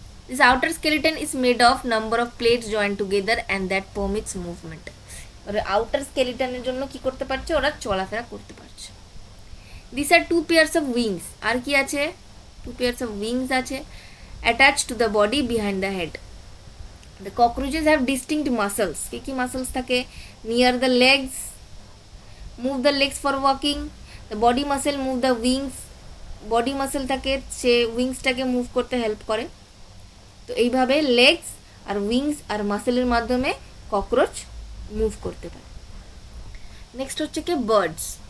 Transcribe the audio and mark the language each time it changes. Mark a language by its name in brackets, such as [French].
[English] This outer skeleton is made of number of plates joint together and that permits movement. [Bangla] ওরা outer স্কেলিটনের জন্য কি করতে পারছে? ওরা চলাফেরা করতে পারছে। [English] This are 2 pairs of wings. [Bangla] আর কি আছে? [English] 2 pairs of wings আছে attach to the body behind the head. The cockroaches have distinct muscles. [Bangla] কি muscles থাকে? [English] Near the legs, move the legs for walking. The body muscle move the wings. [Bangla] Body muscle থাকে, সে উইংসটাকে move করতে help করে। তো এইভাবে legs আর wings আর মাসেলের মাধ্যমে cockroach move করতে পারে। নেক্সট হচ্ছে কি বার্ডস।